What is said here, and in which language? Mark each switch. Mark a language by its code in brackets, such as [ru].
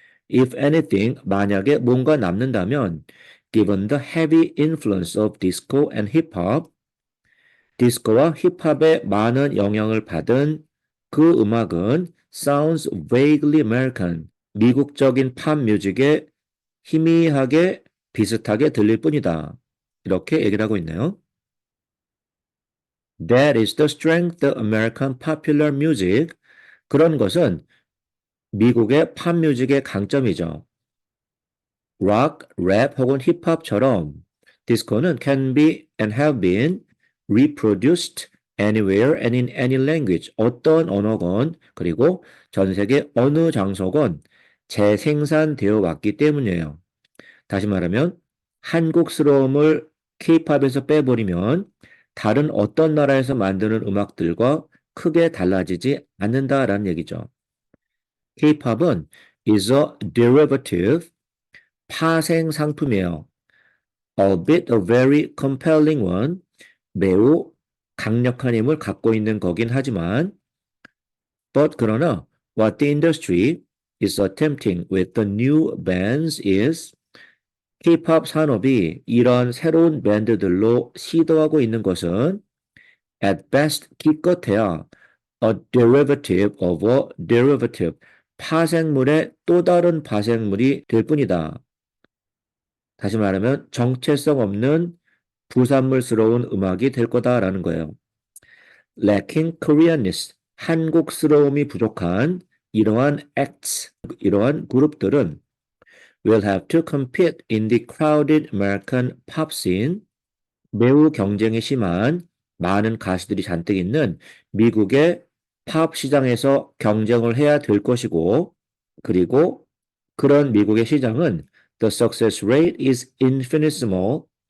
[en] If anything, [ko] 만약에 뭔가 남는다면 [en] given the heavy influence of disco and hip hop, [ko] 디스코와 힙합의 많은 영향을 받은 그 음악은 [en] sounds vaguely American, [ko] 미국적인 팝 뮤직에 희미하게 비슷하게 들릴 뿐이다. 이렇게 얘기를 하고 있네요. [en] That is the strength of American popular music. [ko] 그런 것은 미국의 팝 뮤직의 강점이죠. 락, 랩 혹은 힙합처럼 디스코는 [en] can be and have been reproduced anywhere and in any language. [ko] 어떤 언어건 그리고 전 세계 어느 장소건 재생산되어 왔기 때문이에요. 다시 말하면 한국스러움을 K-팝에서 빼버리면 다른 어떤 나라에서 만드는 음악들과 크게 달라지지 않는다라는 얘기죠. K-팝은 [en] is a derivative, [ko] 파생 상품이에요. [en] albeit a very compelling one, [ko] 매우 강력한 힘을 갖고 있는 거긴 하지만 [en] but [ko] 그러나 [en] what the industry is attempting with the new bands is [ko] K-팝 산업이 이런 새로운 밴드들로 시도하고 있는 것은 [en] at best [ko] 기껏해야 [en] a derivative of a derivative [ko] 파생물의 또 다른 파생물이 될 뿐이다. 다시 말하면 정체성 없는 부산물스러운 음악이 될 거다라는 거예요. [en] Lacking Koreanness, [ko] 한국스러움이 부족한 이러한 [en] acts, [ko] 이러한 그룹들은 [en] will have to compete in the crowded American pop scene. [ko] 매우 경쟁이 심한 많은 가수들이 잔뜩 있는 미국의 팝 시장에서 경쟁을 해야 될 것이고, 그리고 그런 미국의 시장은 [en] the success rate is infinitesimal.